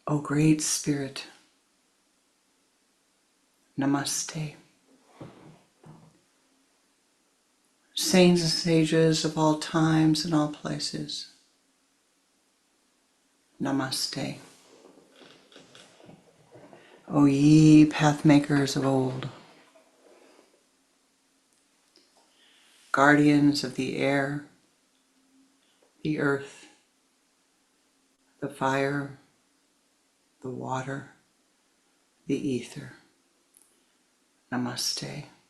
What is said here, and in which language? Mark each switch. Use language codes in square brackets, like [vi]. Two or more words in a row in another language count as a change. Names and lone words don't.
[en] Great Spirit, Namaste. Saints and sages of all times and all places, Namaste. O ye pathmakers of old, guardians of the air, the earth, the fire, the water, the ether, Namaste.